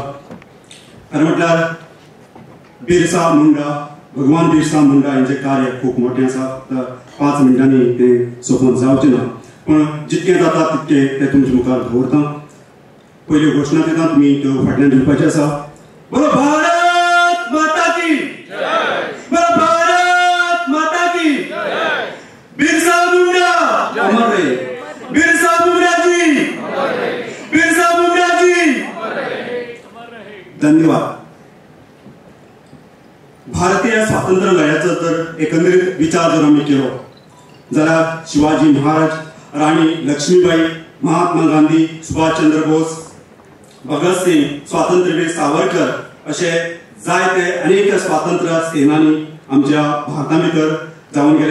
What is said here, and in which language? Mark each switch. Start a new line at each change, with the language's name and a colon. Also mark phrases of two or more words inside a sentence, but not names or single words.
Konkani: खरें म्हटल्यार बिरसा मुंडा भगवान बिरसा मुंडा यांचे कार्य खूप मोठे आसा. 5 मिनटांनी ते सोपून जावचें ना, पण जितके जाता तितके ते तुमचे मुखार दवरता. पयली घोशणा दिता तुमी त्यो फाटल्यान दिवपाची आसा.
Hindi: बोलो भारत माता की जय, बोलो भारत माता की जय. बिरसा मुंडा अमर रहे, बिरसा मुंडा जी अमर रहे, बिरसा मुंडा जी अमर रहे.
Konkani: धन्यवाद. भारतीय स्वातंत्र्य लढ्याचा जर एकंदरीत विचार जर आम्ही केलो जाल्यार शिवाजी महाराज, राणी लक्ष्मीबाई, महात्मा गांधी, सुभाषचंद्र बोस, भगत सिंग, स्वातंत्र्यवीर सावरकर असे जायते अनेक स्वातंत्र्य सेनानी आमच्या भारता भितर जाऊन गेले.